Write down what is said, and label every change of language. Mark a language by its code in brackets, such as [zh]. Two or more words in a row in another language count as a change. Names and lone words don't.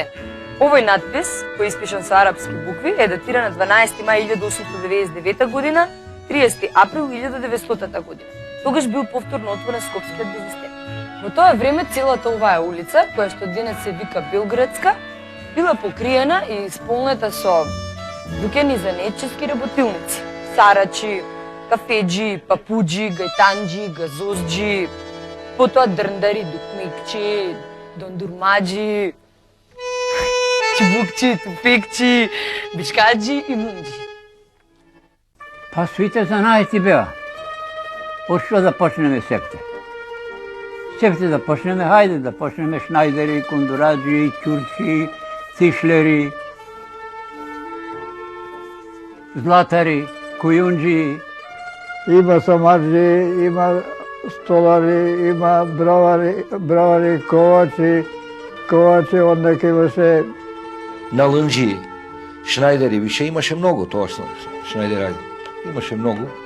[mk] Овој надпис, кој е испишан со арапски букви, е датиран на 12 мај 1899 година, 30 април 1900 година. Тогаш бил повторно отворен скопскиот безистен. Во тоа време целата оваа улица, која што денес се вика Белградска, била покриена и исполнета со дуќани за нечески работилници, сарачи, кафеджи, папуджи, гајтанджи, газозджи, потоа дрндари, дукмикчи, дондурмаджи, чубукчи, тупекчи, бичкаджи и мунджи. Па свите занајти беа. Од што да почнеме септе? Септе да почнеме, хајде да почнеме шнајдери, кондураджи, ќурчи, тишлери, златари, кујунджи. Има самарджи, има столари, има бравари, ковачи, од неке имаше... На лънджи, шнајдери, више имаше многу, тоа шнајдери, имаше многу.